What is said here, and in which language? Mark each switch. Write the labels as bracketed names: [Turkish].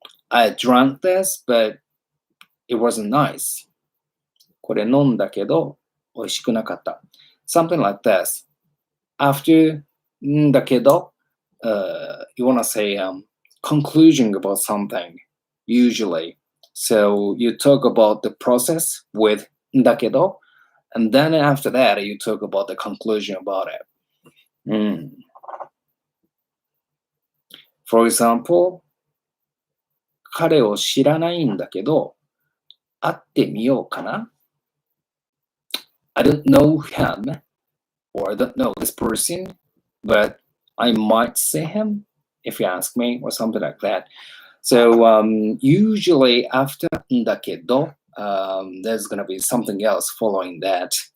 [English] I drank this, but it wasn't nice. [Japanese] これ飲んだけど、美味しくなかった。 [English] Something like this. After だけど、you want to say conclusion about something, usually. So you talk about the process with だけど, and then after that, you talk about the conclusion about it. For example, [Japanese] 彼を知らないんだけど、会ってみようかな? [English] I don't know him, or I don't know this person, but I might see him if you ask me, or something like that. So usually after だけど, there's going to be something else following that.